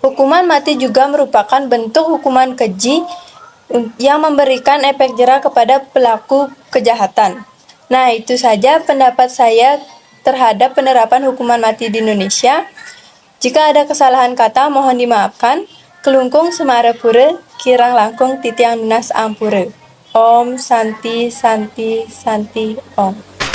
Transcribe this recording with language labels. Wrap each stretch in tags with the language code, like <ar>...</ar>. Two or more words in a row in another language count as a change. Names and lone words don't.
<id>Hukuman mati juga merupakan bentuk hukuman keji yang memberikan efek jera kepada pelaku kejahatan. Nah, itu saja pendapat saya terhadap penerapan hukuman mati di Indonesia. Jika ada kesalahan kata, mohon dimaafkan.</id> <ban>Kelungkung Semarapura, kirang langkung titiang lunas ampura.</ban> <sa>Om Santi Santi Santi Om.</sa>